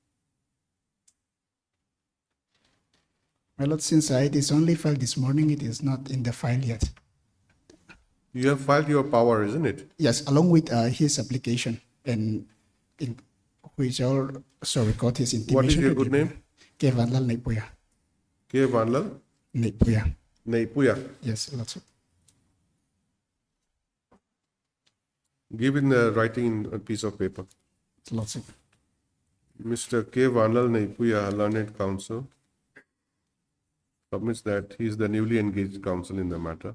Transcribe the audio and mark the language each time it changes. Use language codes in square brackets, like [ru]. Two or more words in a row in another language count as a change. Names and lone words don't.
[en] My lord, since it is only filed this morning, it is not in the file yet. You have filed your power, isn't it? Yes, along with his application, and in which also record his intimation. What is your to good the- name? Kevanlal Naipuya. K. Vanlal Naipuya. Naipuya. Yes, Lordship. Give in the writing in a piece of paper. Lordship. Mr. K. Vanlal Naipuya, learned counsel, submits that he is the newly engaged counsel in the matter.